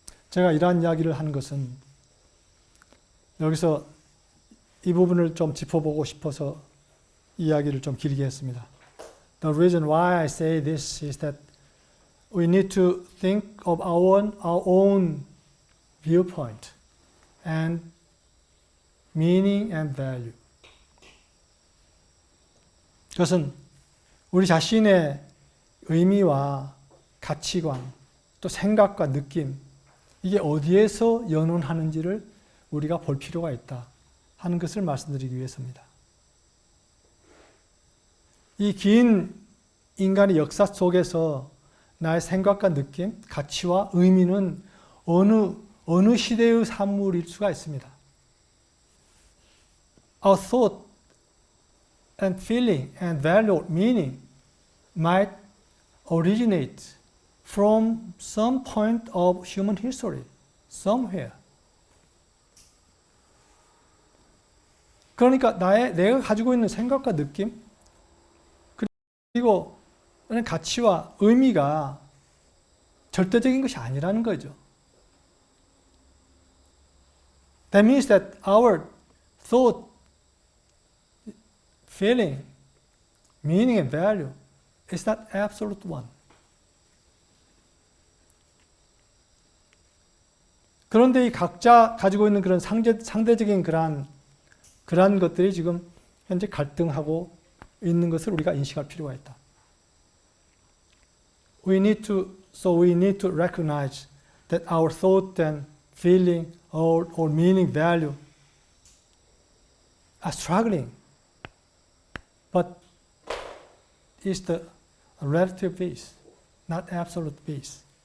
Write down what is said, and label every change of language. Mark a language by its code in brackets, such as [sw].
[ko] 제가 이러한 이야기를 한 것은 여기서 이 부분을 좀 짚어보고 싶어서 이야기를 좀 길게 했습니다. [en] The reason why I say this is that we need to think of our own viewpoint and meaning and value. [ko] 그것은 우리 자신의 의미와 가치관, 또 생각과 느낌, 이게 어디에서 연원하는지를 우리가 볼 필요가 있다 하는 것을 말씀드리기 위해서입니다. 이 긴 인간의 역사 속에서 나의 생각과 느낌, 가치와 의미는 어느 시대의 산물일 수가 있습니다. [en] Our thought and feeling and value meaning might originate from some point of human history, somewhere. [ko] 그러니까 내가 가지고 있는 생각과 느낌, 그리고 가치와 의미가 절대적인 것이 아니라는 거죠. [en] That means that our thought, feeling, meaning and value is not absolute one. [ko] 그런데 이 각자 가지고 있는 그런 상대적인 그러한 것들이 지금 현재 갈등하고 있는 것을 우리가 인식할 필요가 있다. [en] We need to recognize that our thought and feeling or meaning, value are struggling, but it's the relative base, not absolute base.